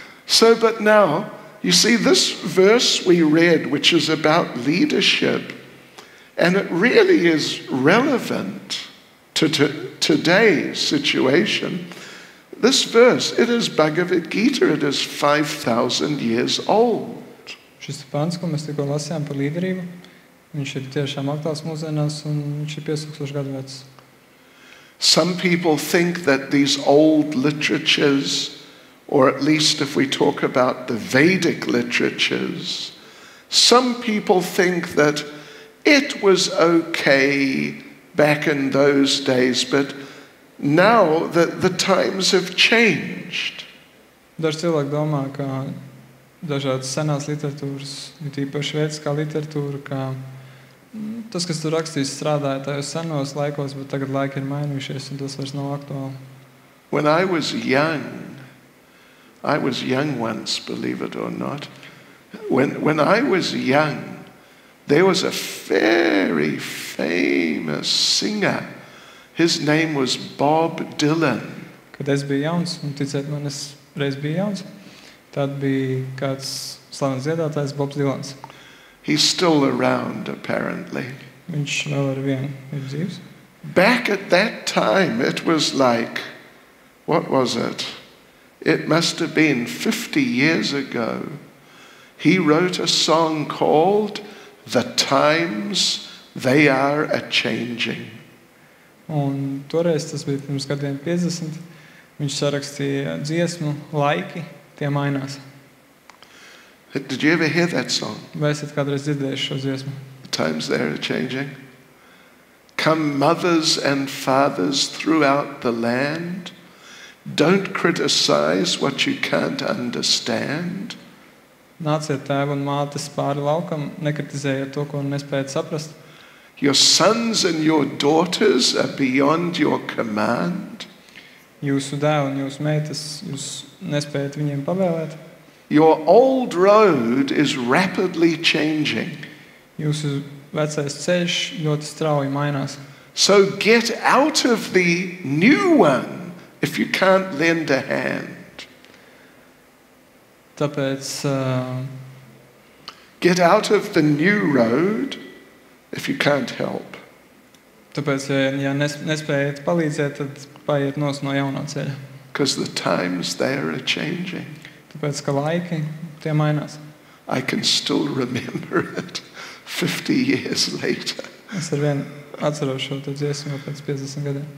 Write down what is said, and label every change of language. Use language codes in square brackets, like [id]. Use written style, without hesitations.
[en] So, but now, you see, this verse we read, which is about leadership, and it really is relevant to today's situation. This verse, it is Bhagavad Gita, it is 5,000 years old. [lv] Šis pants, ko mēs tikko lasījām par līderību, viņš ir tiešām aktuāls mūsdienās un viņš ir 5000 gadu vecs. [en] Some people think that these old literatures, or at least if we talk about the Vedic literatures, some people think that it was okay back in those days, but now the times have changed. [lv] Daži cilvēki domā, ka dažādas senās literatūras, īpaši vēdiskā literatūra, ka tas, kas tur rakstīts, strādāja tajos senos laikos, bet tagad laiki ir mainījušies un tas vairs nav aktuāli. [en] When I was young once, believe it or not. When I was young, there was a very famous singer. His name was Bob Dylan. [lv] Kad es biju jauns, un ticēt man, es reiz biju jauns, tad bija kāds slavens dziedātājs Bobs Dylans. [en] He's still around, apparently. [lv] Viņš vēl ar vienu ir dzīvs. [en] Back at that time, it was like, what was it? It must have been 50 years ago. He wrote a song called The Times They Are A-Changing. [lv] Un toreiz, tas bija pirms gadiem 50, viņš sarakstīja dziesmu Laiki, tie mainās. [en] Did you ever hear that song? [lv] Vai esat kādreiz dzirdējuši šo dziesmu? [en] The times they are changing. Come mothers and fathers throughout the land. Don't criticize what you can't understand. [lv] Nāciet tēvi un mātes pāri laukam, nekritizējiet to, ko nespējat saprast. [en] Your sons and your daughters are beyond your command. [lv] Jūsu dēli un jūsu meitas, jūs nespējat viņiem pavēlēt. [en] Your old road is rapidly changing. [lv] Jūsu vecais ceļš ļoti strauji mainās. [en] So get out of the new one if you can't lend a hand. [lv] Tāpēc [en] get out of the new road if you can't help. [lv] Tāpēc, ja nespējat palīdzēt, tad paiet no jaunā ceļa. [en] Because the times they are changing. [lv] Tāpēc, ka laiki tie mainās. [en] I can still remember it 50 years later. [lv] Es ar vienu atceros šo dziesmu pēc 50 gadiem.